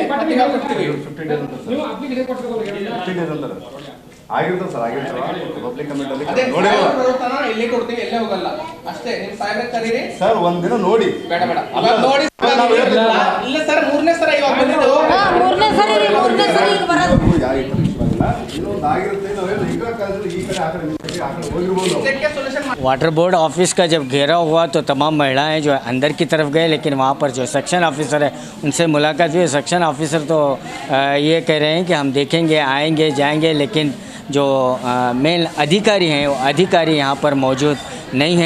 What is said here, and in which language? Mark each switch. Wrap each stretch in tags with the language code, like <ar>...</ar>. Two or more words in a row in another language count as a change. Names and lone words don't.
<kn>15 ಡೇಸ್ ಅಂತ ಸರ್, 15 ಡೇಸ್ ಅಂತಾರೆ. ಆಗಿರ್ತದೆ ಸರ್, ಆಗಿರ್ತದೆ</kn> <en>public comment</en> <kn>ಅಲ್ಲಿ ಇಲ್ಲಿ ಕೊಡ್ತೀವಿ, ಎಲ್ಲೇ ಹೋಗಲ್ಲ ಅಷ್ಟೇ. ನಿಮ್ಮ ಸಾಹೇಬ್ರ ಕರೀರಿ ಸರ್, ಒಂದಿನ ನೋಡಿ. ಬೇಡ ನೋಡಿ ಇಲ್ಲ ಸರ್, 3ನೇ ಸರ ಇವಾಗ ಬಂದಿದ್ದು. 3ನೇ ಸರಿ ಬರೋದು</kn> <en>water board office</en> <hi>का जब घेरा हुआ तो तमाम महिलाएं जो अंदर की तरफ गए, लेकिन वहाँ पर जो</hi> <en>section officer</en> <hi>है उनसे मुलाकात हुई.</hi> <en>section officer</en> <hi>तो ये कह रहे हैं कि हम देखेंगे, आएंगे जाएंगे, लेकिन जो मेन अधिकारी हैं वो अधिकारी यहाँ पर मौजूद नहीं हैं.</hi>